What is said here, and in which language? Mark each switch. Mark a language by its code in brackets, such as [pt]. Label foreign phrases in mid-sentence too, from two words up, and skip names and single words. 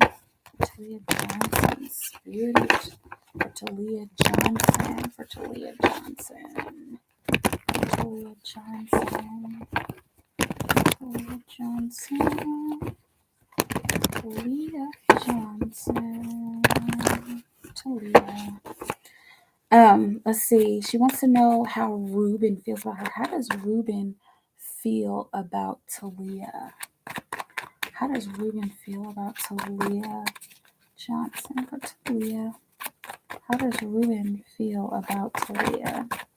[en] Talia Johnson. Spirit. For Talia Johnson. For Talia Johnson. Talia Johnson. Talia Johnson. Talia Johnson. Talia. Let's see. She wants to know how Ruben feels about her. How does Ruben feel about Talia? How does Ruben feel about Talia Johnson for Talia? How does Ruben feel about Talia?